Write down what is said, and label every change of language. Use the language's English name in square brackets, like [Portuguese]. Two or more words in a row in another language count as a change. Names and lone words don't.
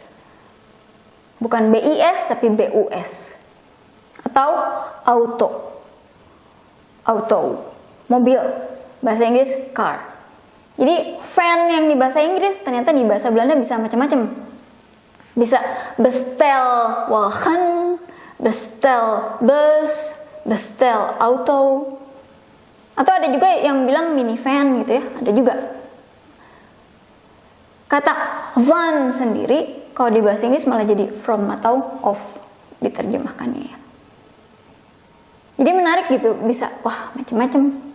[Indonesian] Bukan BIS tapi BUS. Atau auto, mobil, bahasa Inggris car. Jadi van yang di bahasa Inggris ternyata di bahasa Belanda bisa macam-macam. Bisa [Dutch] bestel wagen, bestel bus, bestel auto. [Indonesian] Atau ada juga yang bilang minivan gitu ya, ada juga. Kata van sendiri kalau di bahasa Inggris malah jadi from atau of diterjemahkannya ya. Jadi menarik gitu, bisa wah macam-macam.